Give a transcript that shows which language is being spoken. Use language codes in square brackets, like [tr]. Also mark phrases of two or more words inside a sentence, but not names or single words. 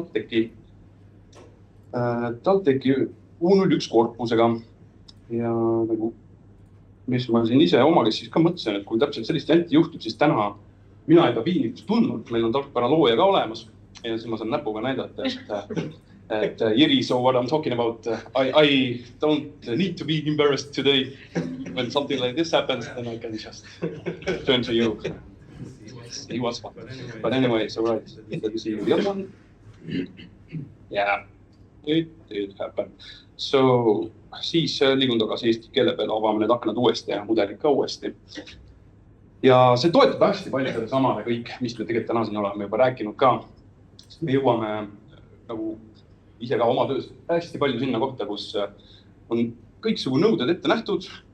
[et] TalTechi U01 korpusega ja nagu mis ma siin ise omaga siis ka mõtlesin, et kui täpselt sellist jänti juhtub, siis täna mina ei pea piinlikkust tundnud, meil on tarkvara looja ka olemas ja siis ma saan näpuga näidata, et Jiri, [en] so what I'm talking about, I don't need to be embarrassed today. When something like this happens, then I can just turn to you. He was fun. But anyway, so right, let me see the other one. Yeah, it did happen. [et] So siis liigun tagasi eesti keele peale, avame need aknad uuesti ja mudelid ka uuesti. Ja see toetab hästi palju selle samale kõik, mis me tegelikult täna siin oleme juba rääkinud ka. Me jõuame nagu ise ka oma töös hästi palju sinna kohta, kus on kõiksugu nõuded ette nähtud,